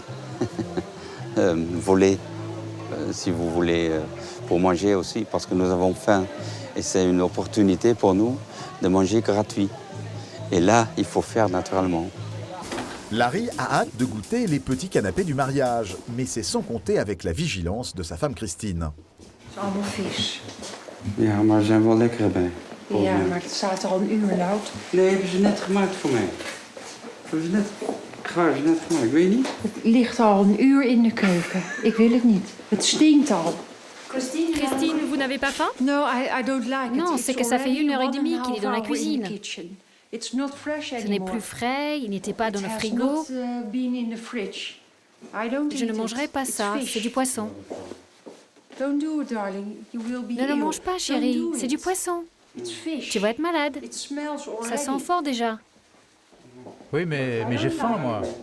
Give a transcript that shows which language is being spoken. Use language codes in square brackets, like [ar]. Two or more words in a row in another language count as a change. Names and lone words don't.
[fr] Voler, si vous voulez, pour manger aussi, parce que nous avons faim. Et c'est une opportunité pour nous de manger gratuit. Et là, il faut faire naturellement. Larry a hâte de goûter les petits canapés du mariage, mais c'est sans compter avec la vigilance de sa femme Christine. [nl] Het is allemaal vis. Ja, maar ze zijn wel lekker bij. Ja, maar het staat er al een uur loud. Nee, hebben ze net gemaakt voor mij. Hebben ze net gemaakt, weet je niet? Het ligt al een uur in de keuken. Ik wil het niet. Het stinkt al. [fr] Christine, vous n'avez pas faim? [en] No, I don't like it. [fr] Non, c'est que ça fait 1h30 qu'il est dans la cuisine. [en] It's not fresh [fr] Ce n'est plus frais, il n'était pas dans le frigo. Je ne mangerai pas ça, c'est du poisson. Ne le mange pas, chérie, c'est du poisson. Tu vas être malade. Ça sent fort déjà. Oui, mais j'ai faim, moi.